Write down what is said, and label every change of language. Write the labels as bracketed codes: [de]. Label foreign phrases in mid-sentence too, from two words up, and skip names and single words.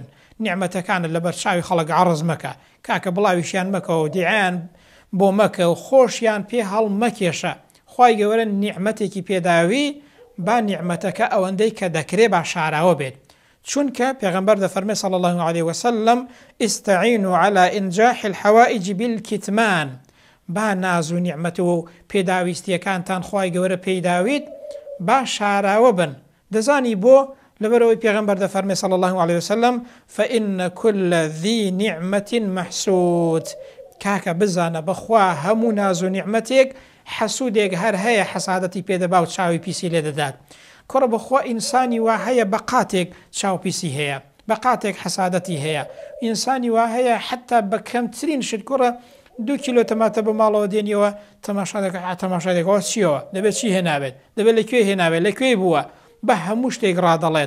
[ckb] نیعمەتەکانت لەبەر چاوی خەڵک عەرز مەکە، کاکە بڵاویشیان مەکەوە، دیعیان بۆ مەکە و خۆشیان پێ هەڵ مەکێشە. خوای گەورە نیعمەتێکی پێداوی با نیعمەتەکە ئەوەندەی کە دەکرێت با شاراوە بێت. چونکە پێغەمبەر دەفەرمێ [ar] صلی الله عليه وسلم استعینوا على إنجاح الحوائج بالكتمان. [ckb] با ناز و نیعمەت و پێداویستیەکانتان خوای گەورە پێداویت با شاراوە بن. دەزانی بۆ لەبەرەوەی پێغەمبەر دەفەرمێ [ar] صلی الله عليه وسلم فإن كل ذي نعمة محسود. [ckb] کاکە بزانە بەخوا هەموو ناز و نیعمەتێک حەسوودێک هەر هەیە حەسادەتی پێدەبا و چاوی پیسی لێ دەدات. کوڕە بەخوا ئینسانی وا هەیە بەقاتێک چاوپیسی هەیە، بەقاتێک حەسادەتی هەیە، ئینسانی وا هەیە حتا بە کەمترین شت کوڕە 2 کیلۆ تەماتە بە ماڵەوە دێنیەوە تەماشا دەکەوە چیەوە دەبێت چی هێنابێت، دەبێت لەکوێ هێنابێت، لەکوێ بووە، بە هەموو شتێک ڕادەڵێت.